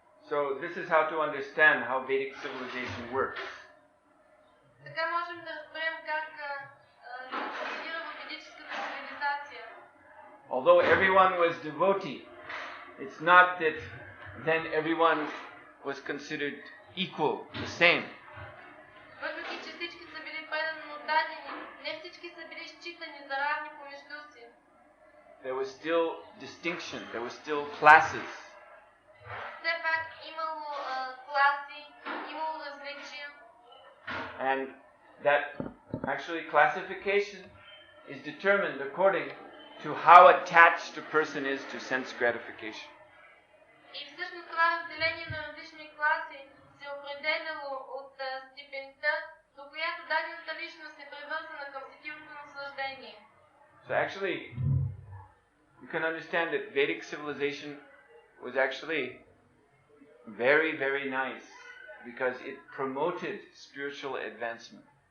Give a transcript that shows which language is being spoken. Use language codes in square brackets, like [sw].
[en] So this is how to understand how Vedic civilization works. [bg] Така можем да разберем как функционира в ведическата цивилизация. [en] Although everyone was devotee, it's not that then everyone was considered equal, the same. [bg] Въпреки, че всички са били предано отдадени, не всички са били считани за равни помежду си. [en] There was still distinction, there were still classes. [bg] Все пак имало класи, имало различия. [en] And that actually classification is determined according to how attached a person is to sense gratification. [bg] И всъщност това разделение на различни класи се определяло от степента, до която дадената личност е привързана към сетивното наслаждение. [en] So actually, you can understand that Vedic civilization was actually very, very nice because it promoted spiritual advancement.